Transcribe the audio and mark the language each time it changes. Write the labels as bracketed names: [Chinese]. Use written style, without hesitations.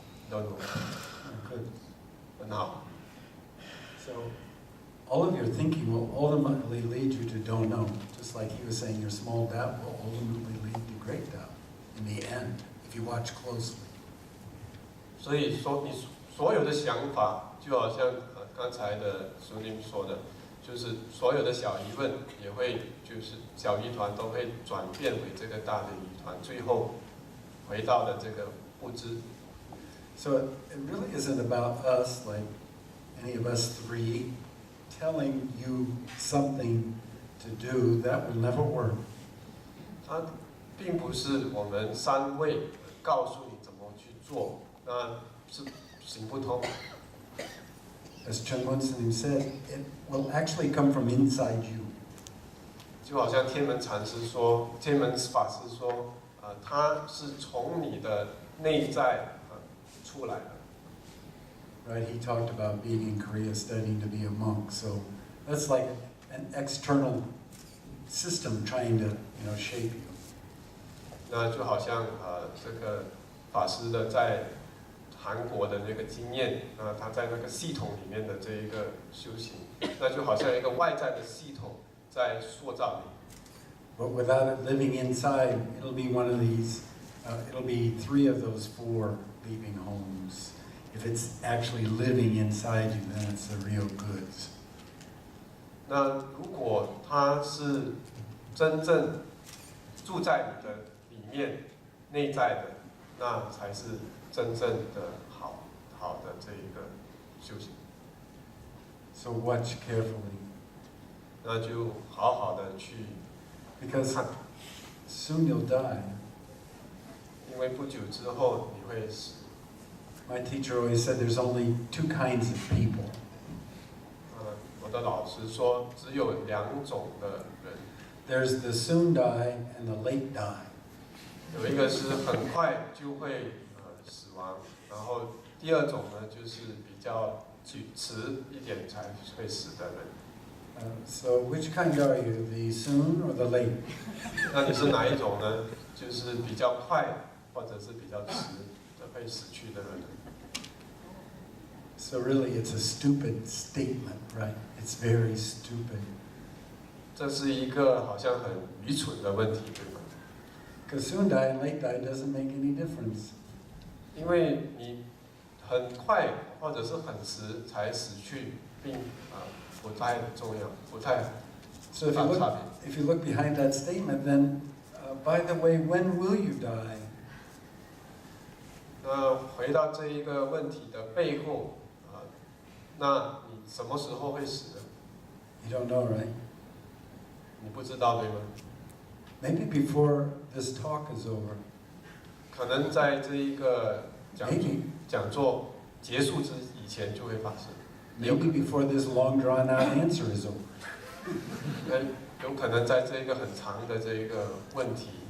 [English] Don't know. Good. [Chinese] 很好。 [English] So, all of your thinking will ultimately lead you to don't know. Just like he was saying, your small doubt will ultimately lead to great doubt in the end, if you watch closely. [Chinese] 所以说，你所有的想法，就好像刚才的苏宁说的，就是所有的小疑问也会，就是小疑团都会转变为这个大的疑团，最后回到了这个不知。 [English] So it really isn't about us, like any of us three, telling you something to do. That will never work. [Chinese] 它并不是我们三位告诉你怎么去做，那是行不通。 [English] As Chon said, it will actually come from inside you. [Chinese] 就好像天门禅师说，天门法师说，他是从你的内在出来的。 [English] Right? He talked about being in Korea studying to be a monk. So that's like an external system trying to, shape you. [Chinese] 那就好像这个法师的在韩国的那个经验，他在那个系统里面的这一个修行，那就好像一个外在的系统在塑造你。 [English] But without it living inside, it'll be one of these, it'll be 3 of those 4 leaving homes. If it's actually living inside you, then it's the real goods. [Chinese] 那如果他是真正住在你的里面、内在的，那才是真正的好的这一个修行。 [English] So watch carefully. [Chinese] 那就好好的去 [English] Because [Chinese] 看， [English] soon you'll die. [Chinese] 因为不久之后你会死。 [English] My teacher always said there's only 2 kinds of people. [Chinese] 我的老师说，只有2种的人。 [English] there's the soon die and the late die. [Chinese] 有一个是很快就会死亡，然后第二种呢就是比较迟一点才会死的人。 [English] So which kind are you, the soon or the late? [Chinese] 那你是哪一种呢？就是比较快或者是比较迟的会死去的人。 [English] So really, it's a stupid statement, right? It's very stupid. [Chinese] 这是一个好像很愚蠢的问题，对吗？ [English] Because soon die and late die doesn't make any difference. [Chinese] 因为你很快或者是很迟才死去，并不太重要，不太 [English] So [Chinese] 大差别。 [English] if you look behind that statement, then by the way, when will you die? [Chinese] 那回到这一个问题的背后那你什么时候会死呢？ [English] You don't know, right? [Chinese] 你不知道对吗？ [English] Maybe before this talk is over. [Chinese] 可能在这一个 [English] Maybe. [Chinese] 讲座结束以前就会发生。 [English] Maybe before this long drawn out answer is over. [Chinese] 有可能在这一个很长的这一个问题。